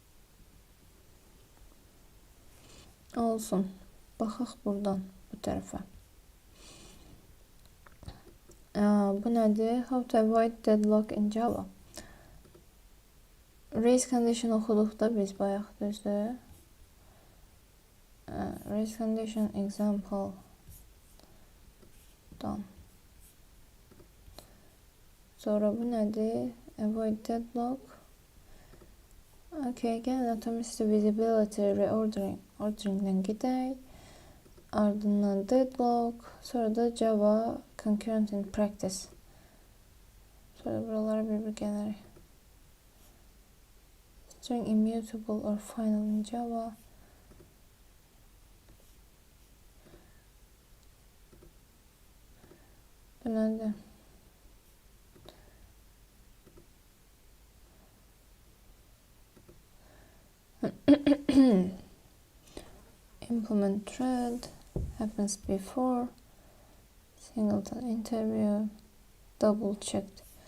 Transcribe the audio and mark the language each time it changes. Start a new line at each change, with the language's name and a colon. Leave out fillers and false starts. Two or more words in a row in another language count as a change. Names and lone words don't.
Azerbaijani: Olsun. Baxaq buradan bu tərəfə. Bu nədir?
English: How to avoid deadlock in Java. Race condition
Azerbaijani: oxuduqda biz bayaq düzdür.
English: Race condition example done.
Azerbaijani: Sonra bu nədir?
English: Avoid deadlock.
Azerbaijani: Okay, gəlin
English: atomicity visibility
Azerbaijani: reorderingdən gedək. Ardından deadlock. Sonra da Java concurrent in practice. Sonra buralara bir gələrək.
English: String immutable or final in Java.
Azerbaijani: Bu nədir?
English: Implement thread happens before singleton interview double checked.